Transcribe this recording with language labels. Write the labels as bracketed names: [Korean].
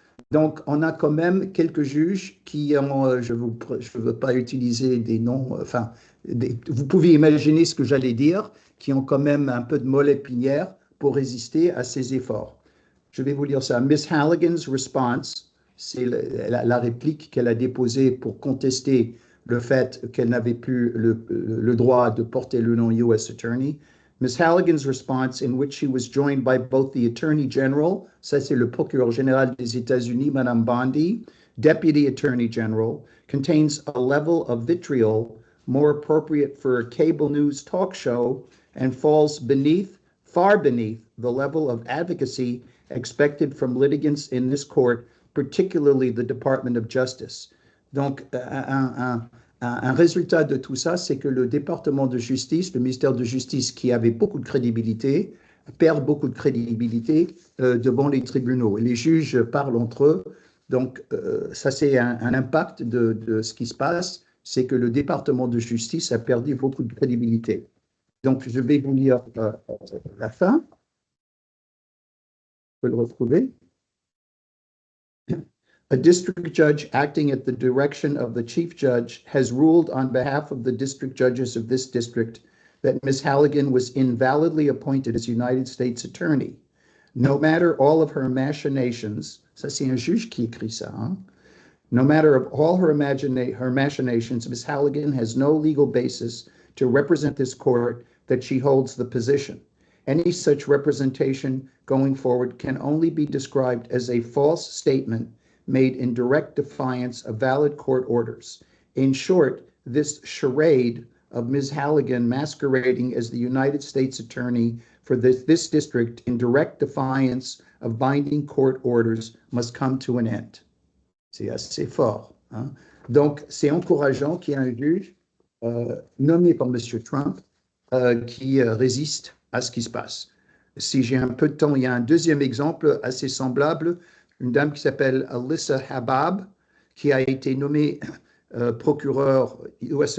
[French] Donc, on a quand même quelques juges qui ont, je ne veux pas utiliser des noms, enfin, vous pouvez imaginer ce que j'allais dire, qui ont quand même un peu de moelle épinière pour résister à ces efforts. Je vais vous lire ça. [English] Miss Halligan's response, [French] c'est la réplique qu'elle a déposée pour contester le fait qu'elle n'avait plus le droit de porter le nom U.S. [English] Attorney. Miss Halligan's response, in which she was joined by both the Attorney General, [French] ça c'est le procureur général des États-Unis, Madame Bondi, [English] Deputy Attorney General, contains a level of vitriol more appropriate for a cable news talk show and falls far beneath the level of advocacy expected from litigants in this court, particularly the Department of Justice. [French] Donc, un résultat de tout ça, c'est que le département de justice, le ministère de justice, qui avait beaucoup de crédibilité, perd beaucoup de crédibilité devant les tribunaux. Et les juges parlent entre eux. Donc, ça, c'est un impact de ce qui se passe, c'est que le département de justice a perdu beaucoup de crédibilité. Donc, je vais vous lire la fin. Je peux le retrouver. [English] A district judge acting at the direction of the chief judge has ruled on behalf of the district judges of this district that Ms. Halligan was invalidly appointed as United States Attorney. No matter all of her machinations, [French] ça c'est un juge qui écrit ça, hein? [English] No matter of all her machinations, Ms. Halligan has no legal basis to represent this court that she holds the position. Any such representation going forward can only be described as a false statement made in direct defiance of valid court orders. In short, this charade of Ms. Halligan masquerading as the United States Attorney for this district in direct defiance of binding court orders must come to an end. [French] C'est assez fort. Hein? Donc, c'est encourageant qu'il y ait un juge nommé par M. Trump qui résiste à ce qui se passe. Si j'ai un peu de temps, il y a un deuxième exemple assez semblable, une dame qui s'appelle Alyssa Habab, qui a été nommée procureur U.S.